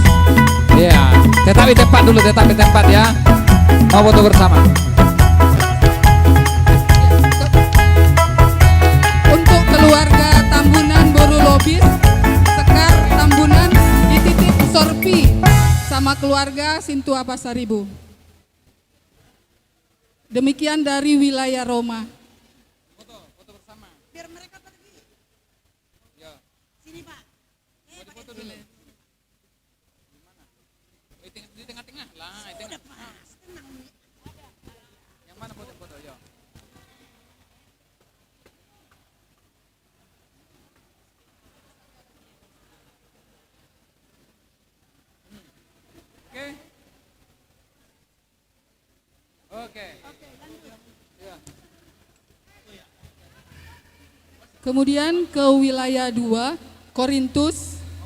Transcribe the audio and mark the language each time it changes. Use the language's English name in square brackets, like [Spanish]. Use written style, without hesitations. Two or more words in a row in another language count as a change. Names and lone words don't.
[Indonesian] Iya, tetapi tempat ya. Mau foto bersama. Untuk keluarga Tambunan Boru Lobis, Sekar Tambunan dititip Sorpi sama keluarga Sintua Pasaribu. Demikian dari wilayah Roma. Foto bersama. Biar mereka pergi. Ya. Sini Pak. Foto dulu. Gimana? Di tengah-tengah lah. Udah pas. Tenang. Yang mana foto-foto ya? Oke. Ya. Kemudian ke wilayah 2, Korintus.